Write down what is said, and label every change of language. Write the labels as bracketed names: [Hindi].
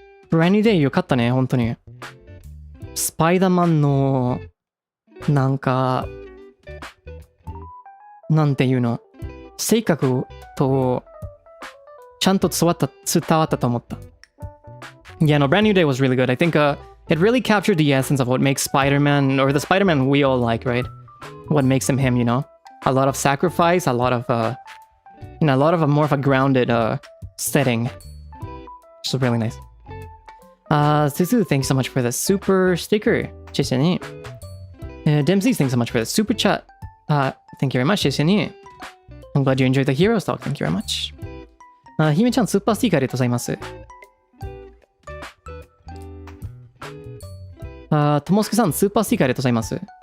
[Japanese] ブランニューデイよかったね、本当に。スパイダーマンの、なんか、なんていうの、性格と、ちゃんと伝わったと思った。 [English] Yeah, no, Brand New Day was really good. I think it really captured the essence of what makes Spider-Man, or the Spider-Man we all like, right? What makes him him, you know? A lot of sacrifice, a lot of a more of a grounded setting. Which is really nice. Suzu, thanks so much for the super sticker. [Chinese] 谢谢你。 [English] Dempsey, thanks so much for the super chat. Thank you very much. [Chinese] 谢謝に。 [English] I'm glad you enjoyed the hero talk. Thank you very much. [Japanese] ひめちゃん、スーパースティッカーありがとうございます。ともすけさん、スーパースティッカーありがとうございます。